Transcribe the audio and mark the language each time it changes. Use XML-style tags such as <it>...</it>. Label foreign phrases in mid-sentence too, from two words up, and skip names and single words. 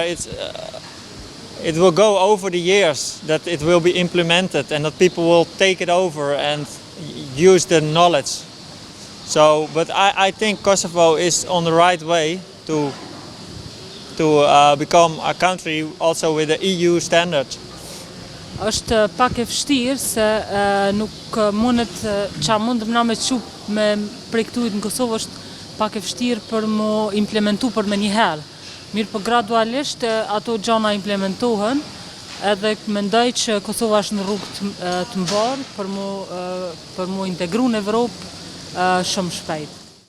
<en>It will go over the years that it will be implemented and that people will take it over and use the knowledge. So, but I think Kosovo is on the right way to become a country also with the EU standards.</en> <sq>Është pak e vështirë se nuk mundet qa mundëm na me qup me prej këtu në Kosovë është pak e vështirë për mu implementu për me njëherë. Mirë po gradualisht ato gjana implementohen edhe mendoj që Kosova është në rrugë të mbarë për mu integru në Evropë shumë shpejt.</sq>